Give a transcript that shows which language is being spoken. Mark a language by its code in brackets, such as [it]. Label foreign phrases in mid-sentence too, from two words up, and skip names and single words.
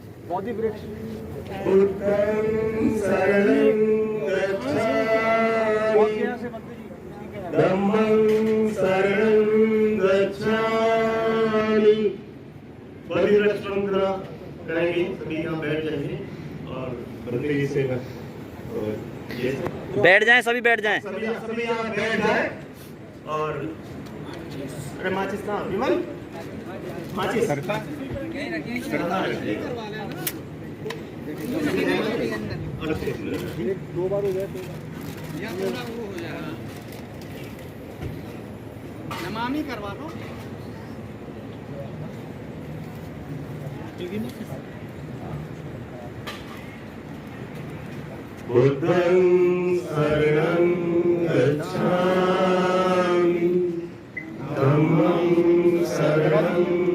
[hi] बोधि वृक्ष [pi] बुद्धं शरणं गच्छामि धम्मं शरणं गच्छामि। [hi] बोधि वृक्ष मंत्र करेंगे, सभी यहाँ बैठ जाएंगे और बंदे जी से बैठ जाएं, सभी बैठ जाएं। सभी यहाँ बैठ जाए और अरे माचिस कहाँ विमल माचिस सरकार दो बार हो गए नमामि करवा दो। [pi] बुद्धं शरणं गच्छामि धम्मं शरणं